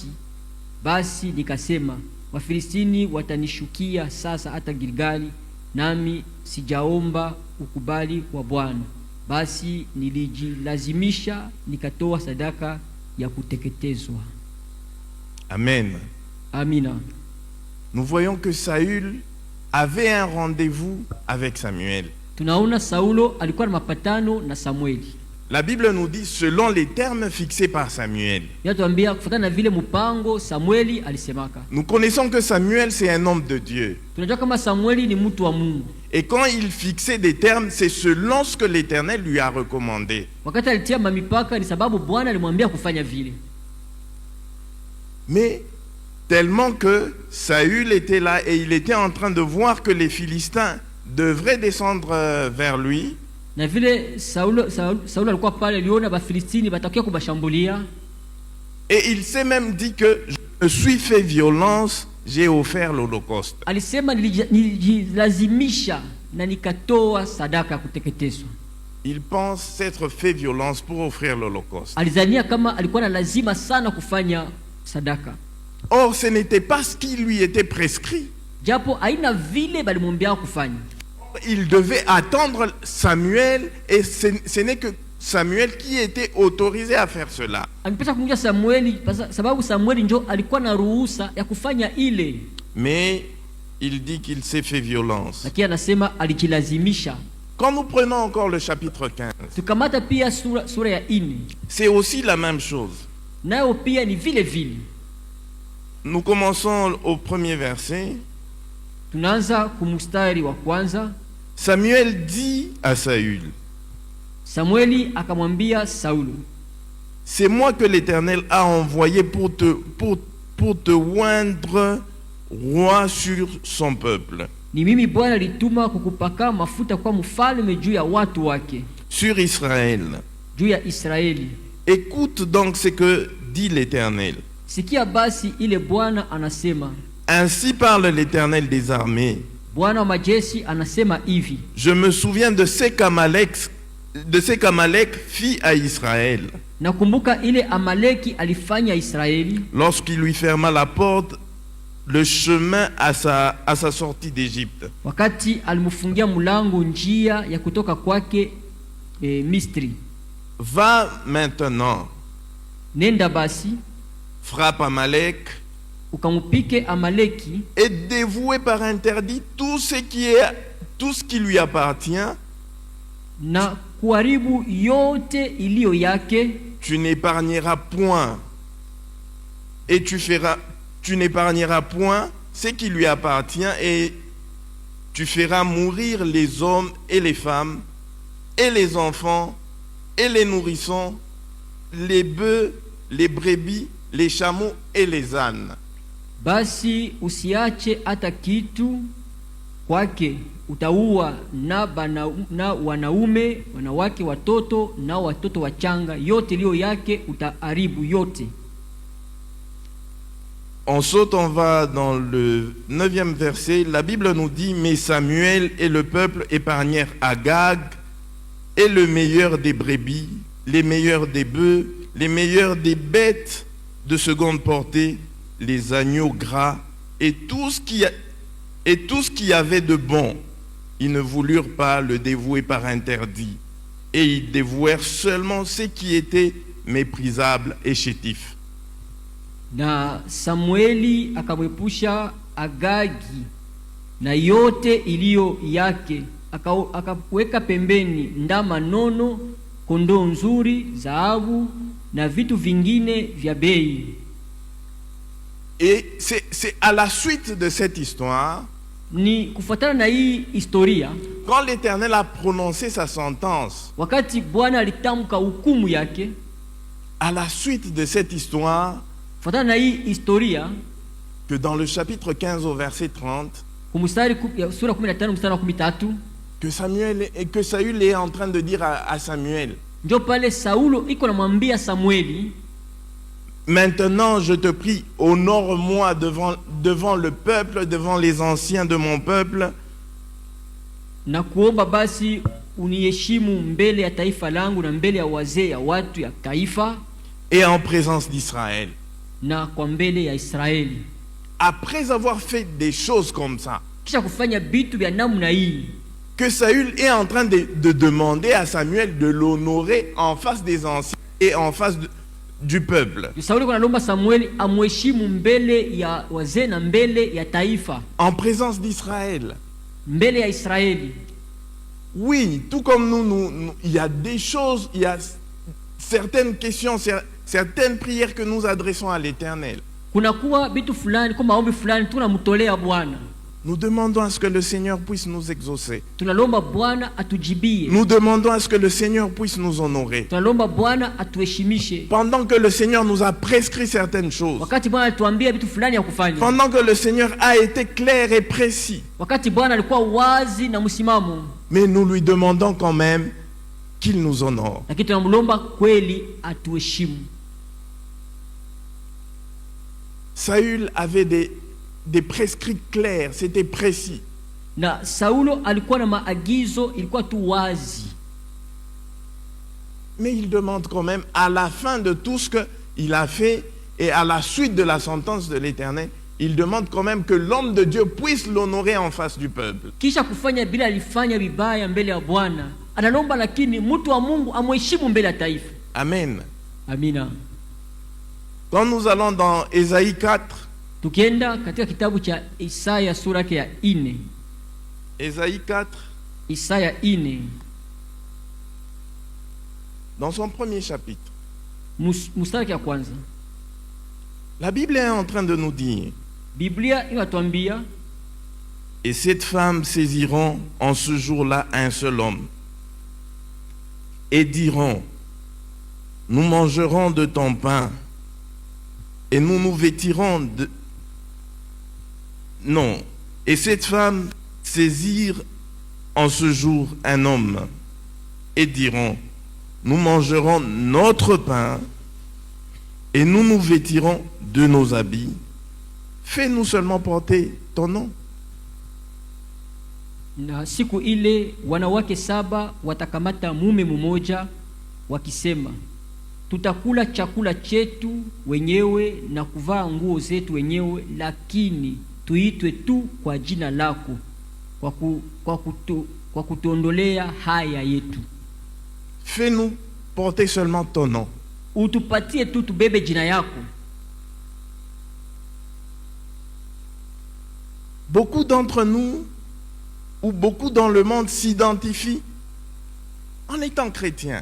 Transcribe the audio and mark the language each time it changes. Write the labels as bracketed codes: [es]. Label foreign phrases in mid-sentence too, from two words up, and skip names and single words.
[sw] Basi nikasema, Wafilistini watanishukia sasa hata Gilgali, nami sijaomba ukubali wa Bwana. Basi nilijilazimisha nikatoa sadaka ya kuteketezwa. Amen. Amina. [fr] nous voyons que Saül avait un rendez-vous avec Samuel. [sw] Tunaona Saulo alikuwa na mapatano na Samueli. [fr] La Bible nous dit selon les termes fixés par Samuel. [sw] Yatuambia kufuatana na vile mpango Samueli alisemaka. [fr] Nous connaissons que Samuel c'est un homme de Dieu. [sw] Tunajua kama Samueli ni mtu wa Mungu. [fr] Et quand il fixait des termes, c'est selon ce que l'Éternel lui a recommandé. [sw] Wakati alitia mamipaka ni sababu Bwana alimwambia kufanya vile. [fr] Mais tellement que Saül était là et il était en train de voir que les Philistins devraient descendre vers lui. [sw] Na vile Saulo alikuwa pale, aliona Bafilistini batakia kubashambulia. [fr] Et il s'est même dit que je me suis fait violence, j'ai offert l'holocauste. [sw] Alisema nililazimisha na nikatoa sadaka kuteketezwa. [fr] Il pense s'être fait violence pour offrir l'holocauste. [sw] Alizania kama alikuwa na lazima sana kufanya sadaka. [fr] Or, ce n'était pas ce qui lui était prescrit. [sw] Japo haina vile balimwambia kufanya. [fr] Il devait attendre Samuel et ce n'est que Samuel qui était autorisé à faire cela. [sw] Amepesa kumjia Samueli sababu Samueli ndio alikuwa na ruhusa ya kufanya ile. [fr] Mais il dit qu'il s'est fait violence. [sw] Lakini anasema alijilazimisha. [fr] Quand nous prenons encore le chapitre 15, [sw] tukamata pia sura ya 4. [fr] C'est aussi la même chose. [sw] Nayo pia ni vile vile. [fr] Nous commençons au premier verset. [sw] Tunaanza kumustari wa kwanza. [fr] Samuel dit à Saül. [sw] Samueli akamwambia Saulo. [fr] C'est moi que l'Éternel a envoyé pour te oindre roi sur son peuple. [sw] Ni mimi Bwana alituma kukupaka mafuta kwa mfalme juu ya watu wake. [fr] Sur Israël. [sw] Juu ya Israeli. [fr] Écoute donc ce que dit l'Éternel. [sw] Sikia basi ile Bwana anasema. [fr] Ainsi parle l'Éternel des armées. [sw] Bwana wa majeshi anasema hivi. [fr] Je me souviens de ce qu'Amalek fit à Israël. [sw] Nakumbuka ile Amaleki alifanya Israeli. [fr] Lorsqu'il lui ferma la porte, le chemin à sa sortie d'Égypte. [sw] Wakati alimfungia mlango njia ya kutoka kwake Misri. [fr] Va maintenant. [sw] Nenda basi. [fr] Frappe Amalek. [sw] Ukamupike Amaleki. [fr] Et dévoué par interdit tout ce qui lui appartient. [sw] Na kuharibu yote iliyo yake. [fr] Tu n'épargneras point. Et tu n'épargneras point ce qui lui appartient et tu feras mourir les hommes et les femmes et les enfants et les nourrissons, les bœufs, les brebis, les chameaux et les ânes. [sw] Basi usiache hata kitu kwake, utaua na wanaume, wanawake, watoto na watoto wachanga, yote iliyo yake utaharibu yote. [fr] On saute, on va dans le 9e verset. La Bible nous dit, mais Samuel et le peuple épargnèrent Agag et le meilleur des brebis, les meilleurs des bœufs, les meilleurs des bêtes de seconde portée, les agneaux gras et tout ce qui avait de bon. Ils ne voulurent pas le dévouer par interdit et ils dévouèrent seulement ce qui était méprisable et chétif. [sw] Na Samueli akamwepusha Agagi na yote iliyo yake, akaweka pembeni ndama nono, kondoo nzuri, dhahabu na vitu vingine vya bei. [fr] Et c'est à la suite de cette histoire, [sw] ni kufuatana na hii historia, [fr] quand l'Éternel a prononcé sa sentence, [sw] wakati Bwana alitamka hukumu yake, [fr] à la suite de cette histoire, [sw] kufuatana na hii historia, [fr] que dans le chapitre 15 au verset 30, [sw] kumstari sura 15 mstari wa 13, [fr] que Saül est en train de dire à Samuel, [sw] ndio pale Saulo iko namwambia Samueli, [fr] maintenant je te prie, honore-moi devant le peuple, devant les anciens de mon peuple. [sw] Na kuomba basi uniheshimu mbele ya taifa langu na mbele ya wazee ya watu ya taifa, [fr] et en présence d'Israël. [sw] Na kwa mbele ya Israeli. [fr] Après avoir fait des choses comme ça, [sw] kisha kufanya bitu vya namna hii, [fr] que Saül est en train de demander à Samuel de l'honorer en face des anciens et en face du peuple. [sw] Sauli alikuwa analomba Samueli amheshimu mbele ya wazee na mbele ya taifa, [fr] En présence d'Israël. [sw] mbele ya Israeli. [fr] Oui, tout comme nous, il y a des choses, il y a certaines questions, certaines prières que nous adressons à l'Éternel. [sw] Kunakuwa vitu fulani kwa maombi fulani tunamtolea Bwana. [fr] Nous demandons à ce que le Seigneur puisse nous exaucer. [sw] Tunalomba Bwana atujibie. [fr] Nous demandons à ce que le Seigneur puisse nous honorer. [sw] Tunalomba Bwana atuheshimishe. [fr] Pendant que le Seigneur nous a prescrit certaines choses. [sw] Wakati Bwana alituambia vitu fulani ya kufanya. [fr] Pendant que le Seigneur a été clair et précis. [sw] Wakati Bwana alikuwa wazi na msimamo. [fr] Mais nous lui demandons quand même qu'il nous honore. [sw] Lakini tunamlomba kweli atuheshimu. [fr] Saül avait des prescrits clairs, c'était précis. [sw] Na Saulo alikuwa na maagizo, ilikuwa tu wazi. [fr] Mais il demande quand même, à la fin de tout ce qu'il a fait et à la suite de la sentence de l'Éternel, il demande quand même que l'homme de Dieu puisse l'honorer en face du peuple. [sw] Kisha kufanya bila alifanya vibaya mbele ya Bwana, analomba lakini mtu wa Mungu amheshimu mbele ya taifa. Amen. Amina. [fr] Quand nous allons dans Ésaïe 4, [sw] tukienda katika kitabu cha Isaya sura ya 4. [fr] Ésaïe 4, [sw] Isaya 4, [fr] dans son premier chapitre, [sw] mstari ya kwanza, [fr] la Bible est en train de nous dire: [sw] Biblia inatuambia, [fr] et cette femme saisiront en ce jour-là un seul homme et diront: nous mangerons de ton pain et nous nous vêtirons de... Non. Et cette femme saisirent en ce jour un homme et diront: nous mangerons notre pain et nous nous vêtirons de nos habits. Fais-nous seulement porter ton nom. [sw] Na siku ile wanawake 7 watakamata mume mmoja wakisema, tutakula chakula chetu wenyewe na kuvaa nguo zetu wenyewe, lakini tuitwe tu kwa jina lako kwa kutuondolea haya yetu. [fr] Fais-nous porter seulement ton nom. [sw] Utupatie tu tubebe jina yako. [fr] Beaucoup d'entre nous, ou beaucoup dans le monde, s'identifient en étant chrétiens.